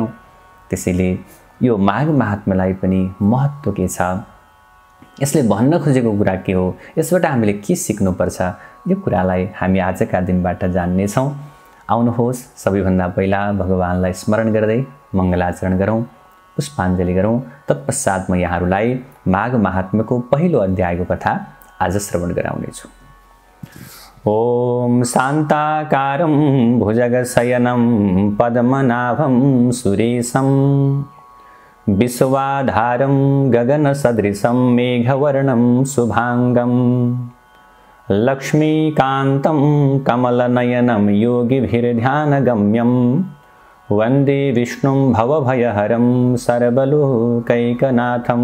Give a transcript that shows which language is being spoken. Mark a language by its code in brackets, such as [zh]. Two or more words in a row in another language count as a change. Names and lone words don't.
[ne] त्यसैले यो माघ महात्म्यलाई पनि महत्त्व के छ, यसले भन्न खोजेको कुरा के हो, यसबाट हामीले के सिक्नुपर्छ, यो कुरालाई हामी आजका दिनबाट जान्नेछौँ। आउनुहोस् सबैभन्दा पहिला भगवानलाई स्मरण गर्दै मङ्गलाचरण गरौँ, पुष्पाञ्जली गरौँ। तत्पश्चात म यहाँहरूलाई माघ महात्म्यको पहिलो अध्यायको कथा आज श्रवण गराउनेछु। [sa] ओम शान्ताकारं भुजगशयनं पद्मनाभं सुरेशं विश्वाधारं गगनसदृशं मेघवर्णं शुभांगं लक्ष्मीकान्तं कमलनयनं योगिभिर्ध्यानगम्यं वन्दे विष्णुं भवभयहरं सर्वलोकैकनाथं।